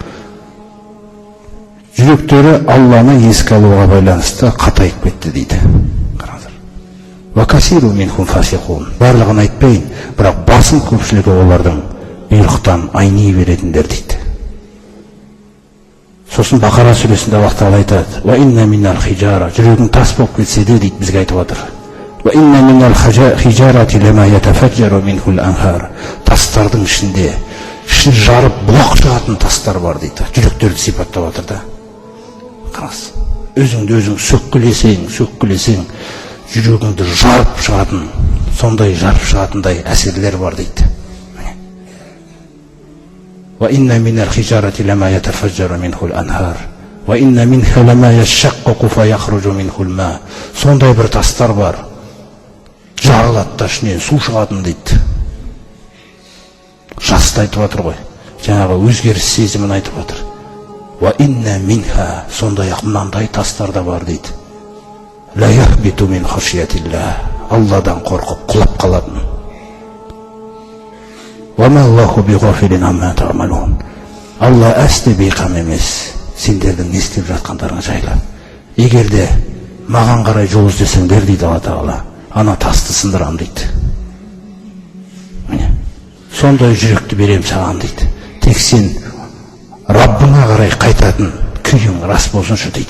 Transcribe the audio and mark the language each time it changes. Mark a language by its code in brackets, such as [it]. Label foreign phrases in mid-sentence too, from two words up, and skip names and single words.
[kk] Жүректері Алланы еске алуға байланысты қатайып кетті дейді. [ar] وكثير منهم فاسقون. [kk] Барлығын айтпайын, бірақ басым көпшілігі олардың бұйрықтан айни беретіндер дейді. Сосын Бақара сүресінде Аллах Тағала айтады: [ar] "وإن من الحجارة", [kk] жүрегің тас болып кетсе де дейді бізге айтып отыр. [ar] "وإن من الحجارة لما يتفجر منه الأنهار", [kk] тастардың ішінде ішін жарып бұлақ шығатын тастар бар дейді. Жүректерді сипаттап отыр да. Қарас, өзіңді өзің сөккілесең, жүрегіңді жарып шығатын, сондай жарып шығатындай әсерлер бар дейді. [ar] وإن من الحجارة لما يتفجر منه الأنهار وإن منها لما يشقق فيخرج منه الماء. [kk] Сондай бір тастар бар, жарылады да ішінен су шығатын дейді. Жасты айтып отыр ғой, жаңағы өзгеріс сезімін айтып отыр. [ar] وإن منها, [kk] сондай-ақ мынандай тастар да бар дейді. [ar] لما يهبط من خشية الله, [kk] Алладан қорқып құлап қалатын. [ar] وما الله بغافل عما تعملون. [kk] Алла әсте бейқам емес сендердің не істеп жатқандарың жайлы. Егер де маған қарай жол іздесеңдер дейді Алла Тағала, ана тасты сындырам дейді. Сондай жүректі берем саған дейді. Тек сен Раббыңа қарай қайтатын күйің рас болсыншы дейді.